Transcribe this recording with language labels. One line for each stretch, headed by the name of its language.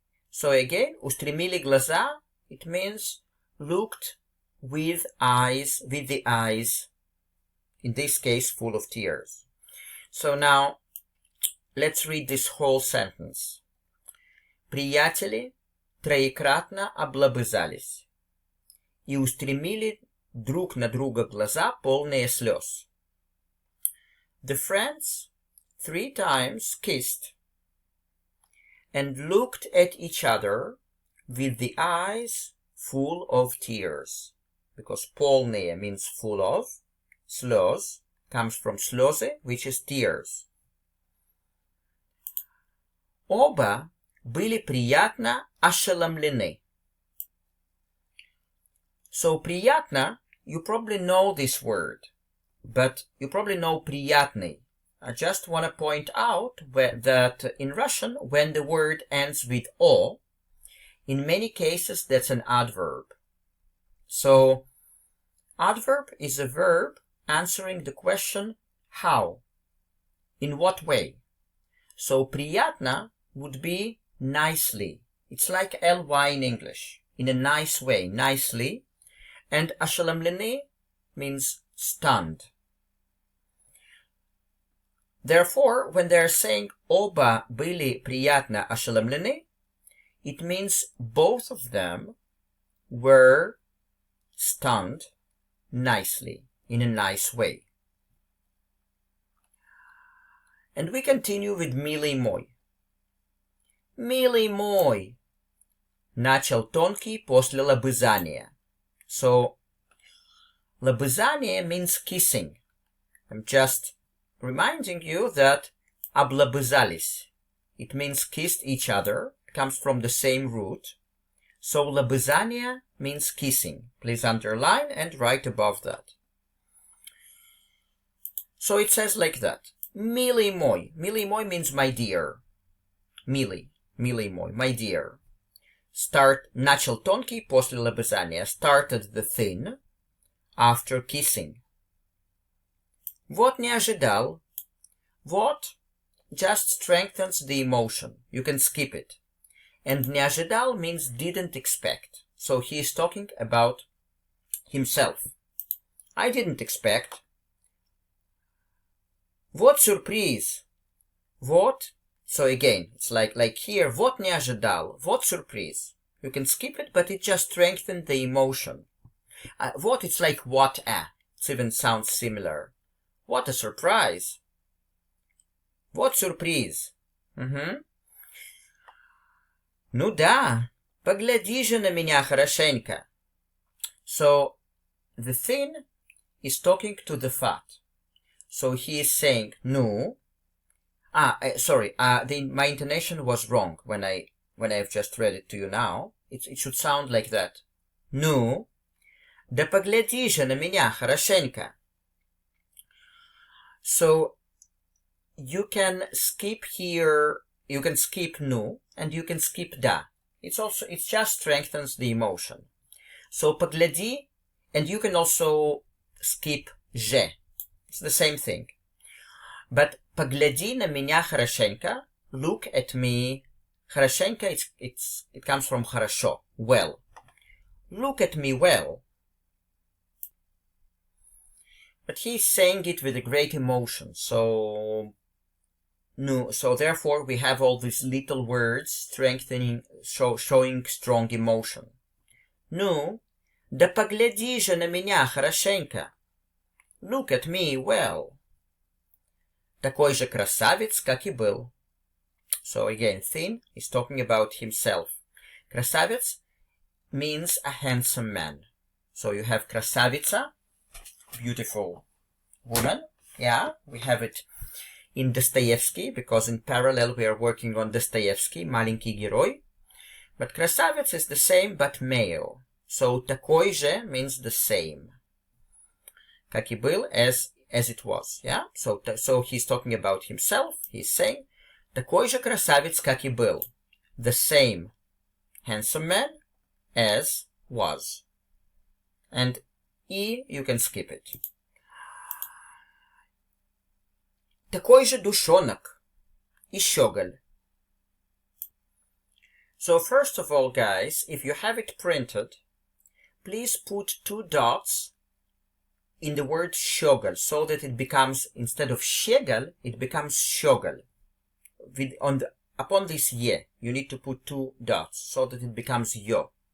English: So again,
Russian: устремили глаза,
English: it means looked with the eyes, in this case, full of tears. So now, let's read this whole sentence.
Russian: Приятели троекратно облобызались и устремили друг на друга глаза, полные слез.
English: The friends 3 times kissed and looked at each other with the eyes full of tears. Because полные means full of, слез comes from слезы, which is tears.
Russian: Оба были приятно ошеломлены.
English: So приятно, you probably know this word, but you probably know приятный. I just want to point out that in Russian, when the word ends with o, in many cases that's an adverb. So, Adverb is a verb answering the question how, in what way. So приятно would be nicely. It's like ly in English, in a nice way, nicely. And ошеломлены means stunned. Therefore, when they're saying
Russian: оба были приятно ошеломлены,
English: it means both of them were stunned nicely, in a nice way. And we continue with
Russian: милый мой. Милый мой. Начал Тонкий после лобызания.
English: So, лобызание means kissing. I'm just reminding you that облобызались. It means kissed each other. It comes from the same root. So, лобызание means kissing. Please underline and write above that. So it says like that.
Russian: Милый мой. Милый мой
English: means my dear.
Russian: Милый. Милый мой.
English: My dear.
Russian: Начал Тонкий после лобызания.
English: Started the thin after kissing.
Russian: Вот не ожидал.
English: Вот just strengthens the emotion. You can skip it. And
Russian: не ожидал
English: means didn't expect. So he is talking about himself. I didn't expect.
Russian: Вот сюрприз. Вот.
English: So again, it's like here,
Russian: вот не ожидал. Вот сюрприз.
English: You can skip it, but it just strengthens the emotion. Вот, it's like what a. It even sounds similar. What a surprise.
Russian: Вот сюрприз. Ну да, погляди же на меня хорошенько.
English: So, the thin is talking to the fat. So he is saying, ну. My intonation was wrong when I've just read it to you now. It should sound like that.
Russian: Ну, да погляди же на меня хорошенько.
English: So, you can skip here, you can skip nu, and you can skip da. It just strengthens the emotion. So, погляди, and you can also skip же. It's the same thing. But
Russian: погляди на меня хорошенько,
English: look at me. Хорошенько, it comes from хорошо, well. Look at me well. But he's saying it with a great emotion, so therefore we have all these little words strengthening, showing strong emotion.
Russian: Ну, да погляди же на меня хорошенько.
English: Look at me well.
Russian: Такой же красавец, как и был.
English: So again, thin is talking about himself. Красавец means a handsome man. So you have красавица, beautiful woman. Yeah, we have it in Dostoevsky, because in parallel we are working on Dostoevsky,
Russian: маленький герой.
English: But красавец is the same, but male. So
Russian: такой же
English: means the same.
Russian: Как и был,
English: as it was. Yeah? So he's talking about himself. He's saying,
Russian: такой же красавец, как и был.
English: The same handsome man as was. And E, you can skip it.
Russian: Такой же душонок и щеголь.
English: So first of all, guys, if you have it printed, please put 2 dots in the word щеголь, so that it becomes, instead of щеголь, it becomes щеголь. Upon this ye, you need to put 2 dots, so that it becomes yo.